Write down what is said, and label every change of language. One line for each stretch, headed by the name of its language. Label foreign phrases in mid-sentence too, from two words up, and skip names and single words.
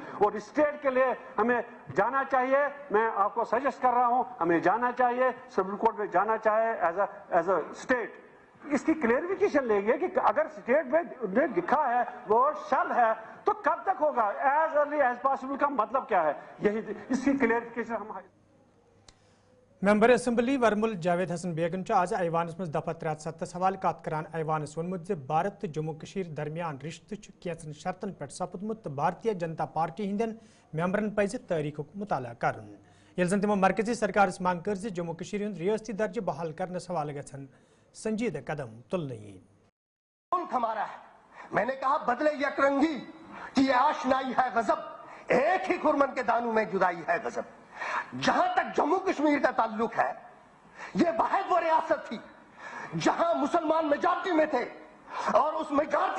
Urdu: اور اسٹیٹ کے لیے ہمیں جانا چاہیے. میں آپ کو سجیسٹ کر رہا ہوں ہمیں جانا چاہیے، سپریم کورٹ میں جانا چاہے
English: as a state.
Urdu: اس کی کلیئرفیکیشن لیں گے کہ اگر اسٹیٹ میں لکھا ہے
English: word shall
Urdu: ہے تو کب تک ہوگا؟
English: as early as possible
Urdu: کا مطلب کیا ہے؟ یہی اس کی کلیئرفیکیشن ہم.
Kashmiri: ممبر اسمبلی ورمل جاوید حسن بیگن آز ایوانس مز دفعہ 370 حوالہ کت کران ایوانس ونمت بھارت تو جموں کشیر درمیان رشتہ کینچن شرطن پہ سپدمت تو بھارتیہ جنتا پارٹی ہندین ممبرن پز تاریخ مطالعہ کرن یل زن تمو مرکزی سرکارس منگ کر جموں کشیر ہند ریاستی درجہ بحال کرنس حوالہ گھن سنجیدہ قدم تلنے.
Urdu: ملک ہمارا ہے، میں نے کہا بدلے یک رنگی کہ یہ آشنائی ہے غضب، ایک ہی خرمن کے دانوں میں جدائی ہے غضب. جہاں تک جموں کشمیر کا تعلق ہے یہ واحد وہ ریاست تھی جہاں مسلمان میجارٹی میں تھے اور اس میجارٹی